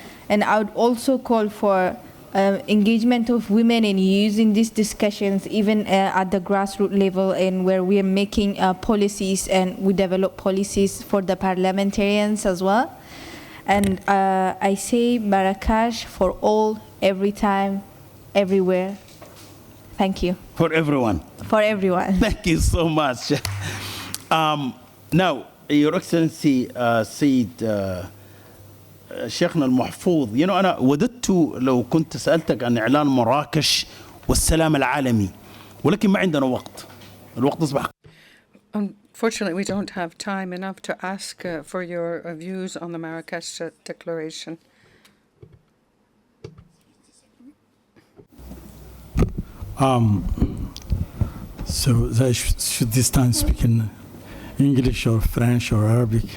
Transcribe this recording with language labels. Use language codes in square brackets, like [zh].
[en] And I would also call for engagement of women in using these discussions even at the grassroots level, and where we are making policies, and we develop policies for the parliamentarians as well. And I say Marrakesh for all, every time, everywhere. Thank you. For everyone. For everyone. Thank you so much. Now, Your Excellency, [ar] Sayyid شيخنا المحفوظ، أنا وددت لو كنت سألتك عن إعلان مراكش والسلام العالمي، ولكن ما عندنا وقت. الوقت أصبح. [en] Unfortunately, we don't have time enough to ask for your views on the Marrakesh Declaration. So should this time speak in English or French or Arabic?